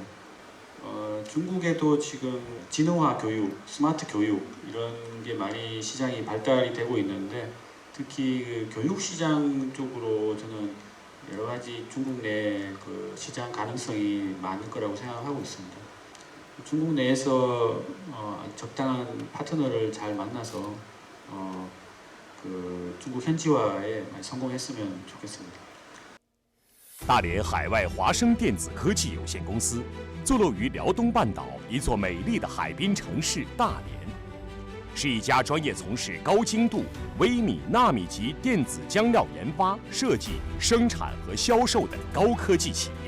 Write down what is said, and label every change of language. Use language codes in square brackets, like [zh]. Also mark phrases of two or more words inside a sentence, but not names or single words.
[ko] 중국에도 지금 지능화 교육, 스마트 교육 이런 게 많이 시장이 발달이 되고 있는데 특히 그 교육 시장 쪽으로 저는 여러 가지 중국 내 그 시장 가능성이 많을 거라고 생각하고 있습니다. 중국 내에서 적당한 파트너를 잘 만나서 그 중국 현지화에 많이 성공했으면 좋겠습니다. [zh] 大连海外华生电子科技有限公司坐落于辽东半岛一座美丽的海滨城市大连，是一家专业从事高精度微米、纳米级电子浆料研发、设计、生产和销售的高科技企业。